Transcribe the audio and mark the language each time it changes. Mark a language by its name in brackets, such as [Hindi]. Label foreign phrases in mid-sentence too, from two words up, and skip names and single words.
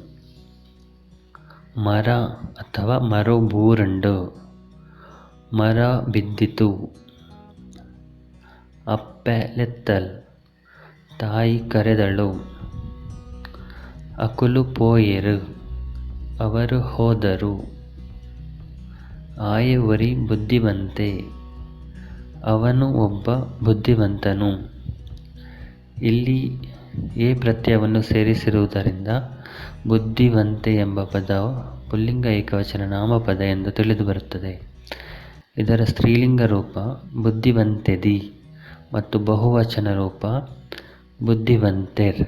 [Tulu] ಮರ ಅಥವಾ ಮರೋ ಬೂರುಂಡು, [Kannada] ಮರ ಬಿದ್ದಿತು. [Tulu] ಅಪ್ಪೆ ಲೆತ್ತಲ್, [Kannada] ತಾಯಿ ಕರೆದಳು. [Tulu] ಅಕುಲು ಪೋಯೆರು, [Kannada] ಅವರು ಹೋದರು. [Tulu] ಆಯೆ ಒರಿ ಬುದ್ಧಿವಂತೆ, [Kannada] ಅವನು ಒಬ್ಬ ಬುದ್ಧಿವಂತನು. ಇಲ್ಲಿ ಎ ಪ್ರತ್ಯಯವನ್ನು ಸೇರಿಸಿರುವುದರಿಂದ ಬುದ್ಧಿವಂತೆ ಎಂಬ ಪದವು ಪುಲ್ಲಿಂಗ ಏಕವಚನ ನಾಮಪದ ಎಂದು ತಿಳಿದುಬರುತ್ತದೆ. ಇದರ ಸ್ತ್ರೀಲಿಂಗ ರೂಪ ಬುದ್ಧಿವಂತೆದಿ ಮತ್ತು ಬಹುವಚನ ರೂಪ ಬುದ್ಧಿವಂತೆರ್.